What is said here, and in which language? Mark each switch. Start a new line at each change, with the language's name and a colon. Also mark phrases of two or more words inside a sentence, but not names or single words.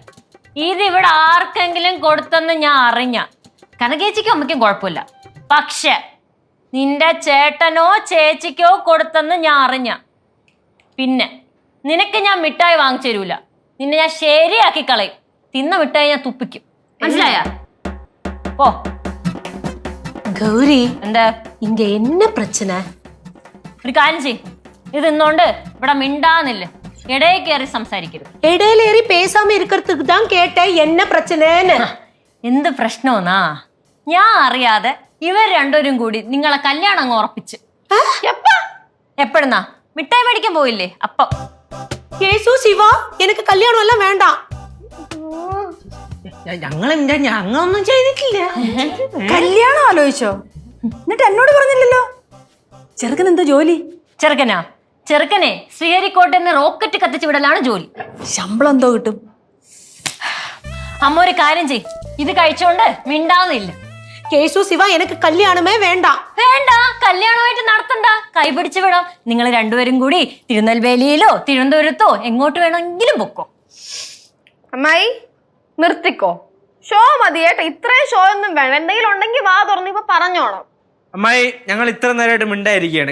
Malayalam: ഇതിവിടെ ആർക്കെങ്കിലും കൊടുത്തെന്ന് ഞാൻ അറിഞ്ഞ, കനകേച്ചിക്കോ അമ്മയ്ക്കും കുഴപ്പമില്ല. പക്ഷെ നിന്റെ ചേട്ടനോ ചേച്ചിക്കോ കൊടുത്തെന്ന് ഞാൻ അറിഞ്ഞ, പിന്നെ നിനക്ക് ഞാൻ മിഠായി വാങ്ങിച്ചു തരൂല. നിന്നെ ഞാൻ ശരിയാക്കി കളയും. തിന്ന മിഠായി ഞാൻ തുപ്പിക്കും. മനസ്സിലായ? ഓ கௌரி, എന്താ
Tamil: இங்க என்ன பிரச்சனை?
Malayalam: ഒരു കാര്യം ചെയ്യും, ഇത് ഇന്നോണ്ട് ഇവിടെ മിണ്ടാന്നില്ല, ഇടയിൽ കയറി സംസാരിക്കരുത്.
Tamil: இடையில ஏறி பேசாம இருக்கிறதுக்கு தான் கேட்டேன் என்ன பிரச்சனைன்னு.
Malayalam: എന്ത് പ്രശ്നമെന്നാ? ഞാൻ അറിയാതെ ഇവർ രണ്ടുപേരും കൂടി നിങ്ങളെ കല്യാണം അങ്ങ് ഉറപ്പിച്ച്. എപ്പോഴെന്നാ? മിഠായി മേടിക്കാൻ പോയില്ലേ അപ്പം.
Tamil: கேசு சிவா, எனக்கு கல்யாணம் எல்லாம் வேண்டாம்.
Malayalam: ഞങ്ങളൊന്നും ചെയ്തിട്ടില്ല. കല്യാണം ആലോചിച്ചോ? എന്നിട്ട് എന്നോട് പറഞ്ഞില്ലല്ലോ. ചെറുക്കൻ എന്താ ജോലി? ചെറുക്കനാ? ചെറുക്കനെ ശ്രീഹരിക്കോട്ടെന്ന് റോക്കറ്റ് കത്തിച്ചു വിടലാണ് ജോലി. ശമ്പളം എന്തോ കിട്ടും? അമ്മ ഒരു കാര്യം ചെയ്, ഇത് കഴിച്ചോണ്ട് മിണ്ടാന്നില്ല.
Tamil: கேசு சிவா, எனக்கு கல்யாணமே வேண்டாம்.
Malayalam: വേണ്ട, കല്യാണമായിട്ട് നടത്തണ്ട, കൈപിടിച്ചു വിടാം. നിങ്ങൾ രണ്ടുപേരും കൂടി തിരുനെൽവേലിയിലോ തിരുവനന്തപുരത്തോ എങ്ങോട്ട് വേണമെങ്കിലും പൊക്കോ. അമ്മായി നിർത്തിക്കോ, ഷോ മതി കേട്ടോ. ഇത്രയും ഷോ ഒന്നും വേണം. എന്തെങ്കിലും ഉണ്ടെങ്കിൽ വാ തുറന്ന് ഇപ്പൊ പറഞ്ഞോണം. അമ്മായി ഞങ്ങൾ ഇത്ര നേരമായിട്ട് മിണ്ടായിരിക്കുകയാണ്.